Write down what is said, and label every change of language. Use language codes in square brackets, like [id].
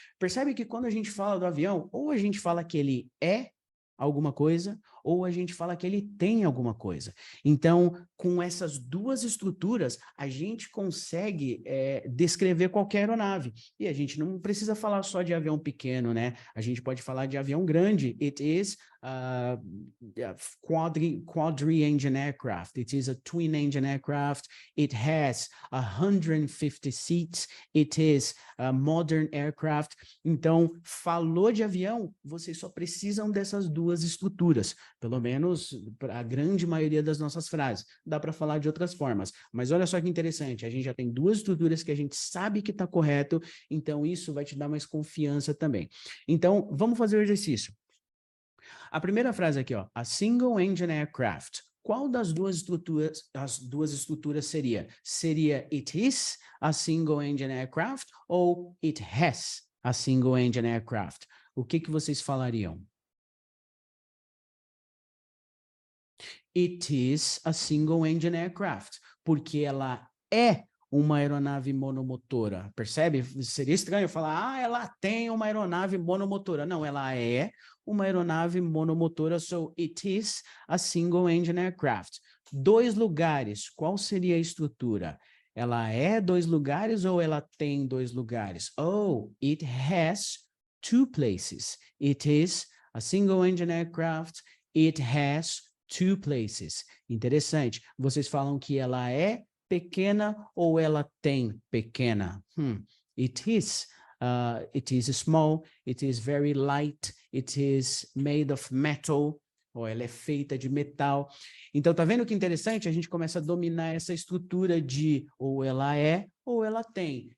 [pt] Percebe que quando a gente fala do avião, ou a gente fala que ele é alguma coisa, ou a gente fala que ele tem alguma coisa. Então, com essas 2 estruturas, a gente consegue descrever qualquer aeronave. E a gente não precisa falar só de avião pequeno, né? A gente pode falar de avião grande. [en] It is a quadri-engine aircraft. It is a twin-engine aircraft. It has 150 seats. It is a modern aircraft. [pt] Então, falou de avião, vocês só precisam dessas 2 estruturas. Pelo menos a grande maioria das nossas frases. Dá para falar de outras formas. Mas olha só que interessante, a gente já tem duas estruturas que a gente sabe que está correto, então isso vai te dar mais confiança também. Então, vamos fazer o exercício. A primeira frase aqui, ó, [en] a single engine aircraft. [pt] Qual das duas estruturas seria? Seria [en] it is a single engine aircraft [pt] ou [en] it has a single engine aircraft? [pt] O que vocês falariam? [en] It is a single engine aircraft, [pt] porque ela é uma aeronave monomotora, percebe? Seria estranho falar, ela tem uma aeronave monomotora. Não, ela é uma aeronave monomotora, [en] so it is a single engine aircraft. [pt] 2 lugares, qual seria a estrutura? Ela é 2 lugares ou ela tem 2 lugares? [en] Oh, it has 2 places. It is a single engine aircraft, it has 2 places. [pt] Interessante. Vocês falam que ela é pequena ou ela tem pequena? [en] It is small, it is very light, it is made of metal, [pt] ou ela é feita de metal. Então, tá vendo que interessante? A gente começa a dominar essa estrutura de ou ela é ou ela tem.